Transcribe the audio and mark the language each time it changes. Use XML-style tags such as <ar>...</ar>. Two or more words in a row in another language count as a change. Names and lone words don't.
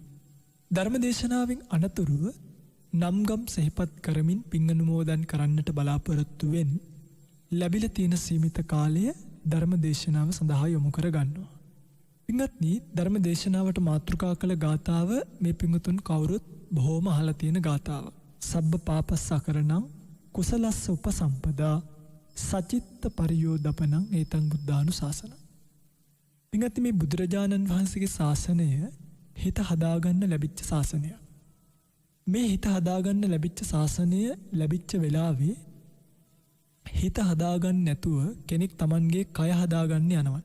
<si>ධර්ම දේශනාවෙන් අනතුරුව නම්ගම් සිහිපත් කරමින් පින් අනුමෝදන් කරන්නට බලාපොරොත්තු වෙන ලැබිලා තියෙන සීමිත කාලය ධර්ම දේශනාව සඳහා යොමු කර ගන්නවා. පින්වත්නි, ධර්ම දේශනාවට මාතෘකා කළ ගාථාව මේ පින්වතුන් කවුරුත් බොහෝම අහලා තියෙන ගාථාව.</si> <pi>සබ්බ පාපස්සකරණං කුසලස්ස උපසම්පදා සචිත්ත පරියෝදපනං ඒතං බුද්ධානුශාසනං.</pi> <si>පින්වත්නි, මේ බුදුරජාණන් වහන්සේගේ ශාසනය හිත හදාගන්න ලැබිච්ච ශාසනයක්. මේ හිත හදාගන්න ලැබිච්ච ශාසනය ලැබිච්ච වෙලාවේ හිත හදාගන්න නැතුව කෙනෙක් Tamanගේ කය හදාගන්න යනවා.</si>